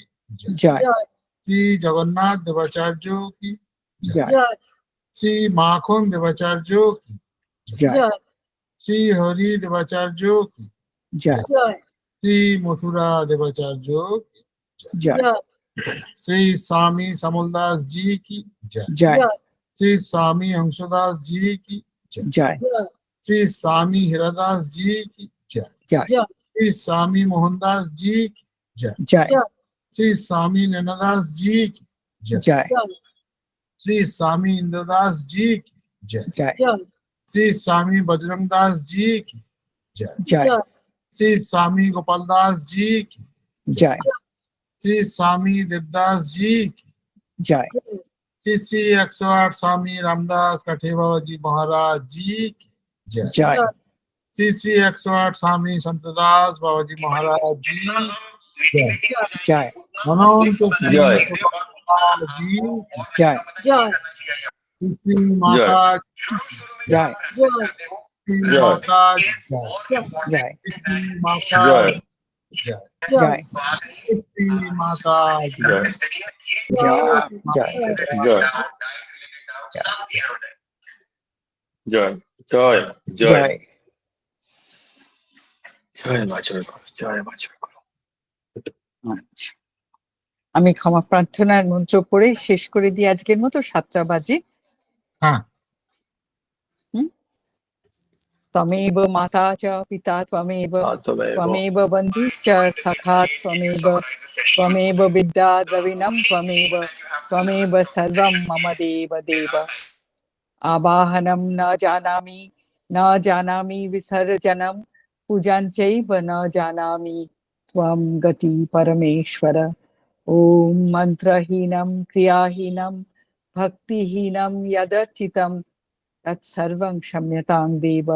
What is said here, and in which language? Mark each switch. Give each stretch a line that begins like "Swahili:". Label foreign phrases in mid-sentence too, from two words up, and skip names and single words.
Bangla: জয় জয়
Hindi: श्री जगन्नाथ देवाचार्य की
Bangla: জয় জয়
Hindi: श्री माखन देवाचार्य की
Bangla: জয় জয়
Hindi: श्री हरि देवाचार्य की
Bangla: জয় জয়
Hindi: श्री मथुरा देवाचार्य की
Bangla: জয় জয়
Hindi: श्री स्वामी समलदास जी की जय।
Bangla: জয়
Hindi: श्री स्वामी हंसदास जी की जय।
Bangla: জয় জয়
Hindi: श्री स्वामी हिरादास जी की जय।
Bangla: জয় জয়
Hindi: श्री स्वामी मोहनदास जी की जय।
Bangla: জয়
Hindi: श्री स्वामी नैनादास जी की जय।
Bangla: জয় জয়
Hindi: श्री स्वामी इंद्रदास जी की जय।
Bangla: জয় জয়
Hindi: श्री स्वामी बजरंगदास जी की जय।
Bangla: জয় জয়
Hindi: श्री स्वामी गोपालदास जी की
Bangla: জয়
Hindi: श्री स्वामी देवदास जी की
Bangla: জয়
Hindi: श्री श्री 108 स्वामी रामदास काठे बाबा जी महाराज जी की जय
Bangla: জয়
Hindi: श्री श्री 108 स्वामी संतदास बाबा जी महाराज जी जय
Bangla: জয়
Hindi: अनंत जय जी
Bangla: জয় জয়
Hindi: श्री श्री माता
Bangla: জয় জয়
Hindi: श्री जय। माता जय
Bangla: জয়
Hindi: श्री माता जय जय
Bangla: জয়
Hindi: श्री माता जय
Bangla: জয় জয়
Hindi: जय जय जय
Bangla: জয়
Hindi: जय माँ जय करो जय माँ जय करो
Bangla: আচ্ছা আমি ক্ষমা প্রার্থনার মন্ত্র পড়ে শেষ করে দিই আজকের মতো 7টা বাজে
Hindi: हाँ
Sanskrit: त्वमेव माता च पिता त्वमेव सात्वमेव त्वमेव बन्धुश्च सखा त्वमेव विद्या द्रविणं त्वमेव सर्वं मम देव देव आवाहनं न जानामि विसर्जनं पूजां चैव न जानामि त्वं गति परमेश्वर ॐ मन्त्रहीनं क्रियाहीनं भक्तिहीनं यदर्चितं तत्सर्वं क्षम्यतां देव